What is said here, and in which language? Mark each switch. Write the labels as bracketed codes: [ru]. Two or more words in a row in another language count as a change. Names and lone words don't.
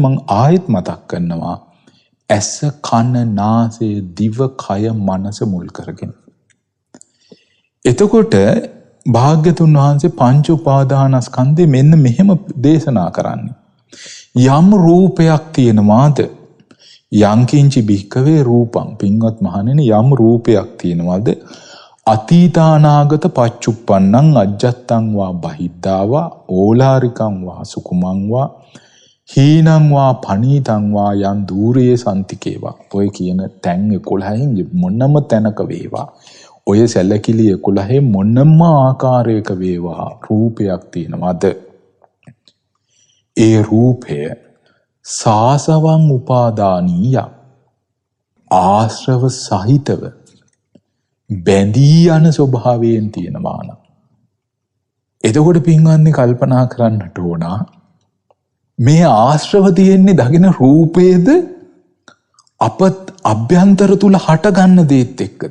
[si] මං ආයෙත් මතක් කරනවා, ඇස කන නාසය දිව කය මනස මුල් කරගෙන. එතකොට භාග්‍යතුන් වහන්සේ පංච උපාදානස්කන්ධේ මෙන්න මෙහෙම දේශනා කරන්නේ. යම් රූපයක් තියෙනවාද, [pi] යංකින්චි භික්කවේ රූපං, [si] පින්වත් මහණෙනි, යම් රූපයක් තියෙනවාද, [pi] අතීතානාගත පච්චුප්පන්නං අජ්ජත්තං වා බහිද්ධාවා ඕලාරිකං වා සුකුමං වා හීනං වා පනීතං වා යන් දූරේ සන්තිකේවා. [si] ඔය කියන තැන් 11න් මොනම තැනක වේවා, ඔය සැලකිලි 11 මොනම ආකාරයක වේවා රූපයක් තියෙනවද, ඒ රූපය [pi] සාසවං උපාදානීය, [si] ආශ්‍රව සහිතව බැඳී යන ස්වභාවයෙන් තියෙනවා නම්, එතකොට පින්වත්නි කල්පනා කරන්නට ඕන, මේ ආශ්‍රව තියෙන්නේ දකින රූපේද අපත් අභ්‍යන්තර තුල හටගන්න දේත් එක්කද?